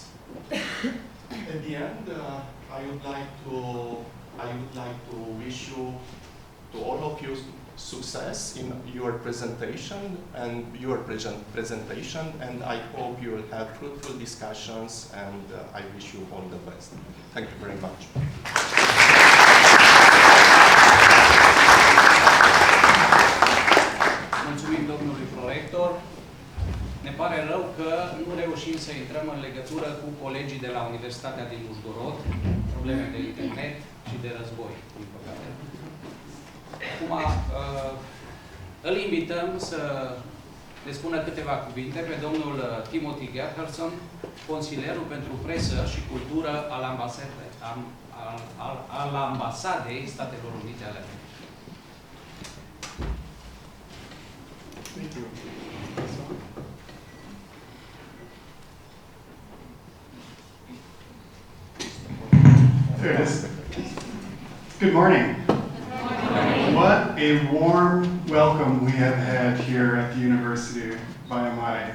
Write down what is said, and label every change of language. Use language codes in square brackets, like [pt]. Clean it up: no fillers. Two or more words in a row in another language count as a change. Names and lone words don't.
[en] At the end, I would like to wish you, to all of you, success in your presentation, and I hope you will have fruitful discussions, and I wish you all the best. Thank you very much. [ro] Mulțumim domnului prorector. Ne pare rău că nu reușim să intrăm în legătură cu colegii de la Universitatea din Uzhgorod, probleme de internet și de război, din păcate. Acum îl invităm să ne spună câteva cuvinte pe domnul Timothy Gerhardsson, consilierul pentru presă și cultură al Ambasadei Statelor Unite ale Americii. [en] Thank you. There it is. Good morning. What a warm welcome we have had here at the University of Baia Mare.